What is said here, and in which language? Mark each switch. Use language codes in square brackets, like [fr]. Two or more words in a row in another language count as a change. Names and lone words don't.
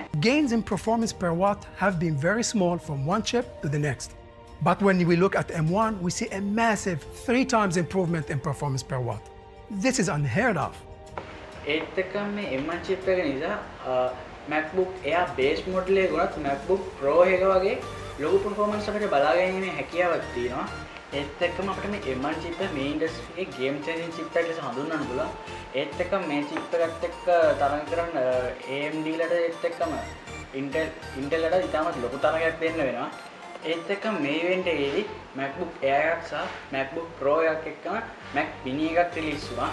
[en] Gains in performance per watt have been very small from one chip to the next. But when we look at M1, we see a massive 3 times improvement in performance per watt. This is unheard of. [si] ඒත් එක්කම මේ M1 chip එක නිසා MacBook Air [en] base model [si] එකේ ගොනත් MacBook Pro එක වගේ ලොකු performance අපිට බලා ගැනීමේ හැකියාවක් තියෙනවා. ඒත් එක්කම අපිට මේ M1 chip එක මේ industry එකේ [en] game changing chip [si] එකක් ලෙස හඳුන්වන්න පුළුවන්. ඒත් එක්කම මේ chip එකත් එක්ක තරඟ කරන AMD ලට ඒත් එක්කම Intel ලට ඉතාමත් ලොකු තරගයක් දෙන්න වෙනවා. ඒත් එක්කම මේ event එකේදී MacBook Air එකක් සහ MacBook Pro එකක් එක්කම Mac mini එකක් release වුණා.